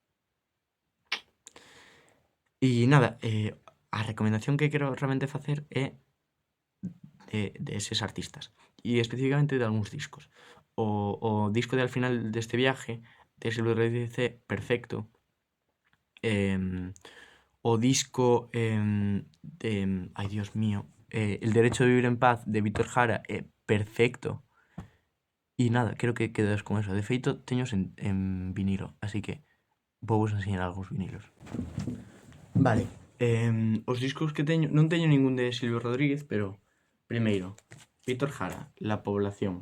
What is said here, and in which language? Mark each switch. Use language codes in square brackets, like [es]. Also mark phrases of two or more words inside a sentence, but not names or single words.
[gl] E nada, a recomendación que quero realmente facer é de eses artistas e especificamente de algúns discos. O disco de Al final deste viaje de Silvio Rodríguez é perfecto. O disco de... [es] Ay, Dios mío. [gl] El derecho de vivir en paz de Víctor Jara é perfecto. E nada, quero que quedes con eso. De feito, teños en vinilo, así que vou vos enseñar algúns vinilos. Vale, os discos que teño, non teño ningún de Silvio Rodríguez, pero primeiro, Víctor Jara, La población.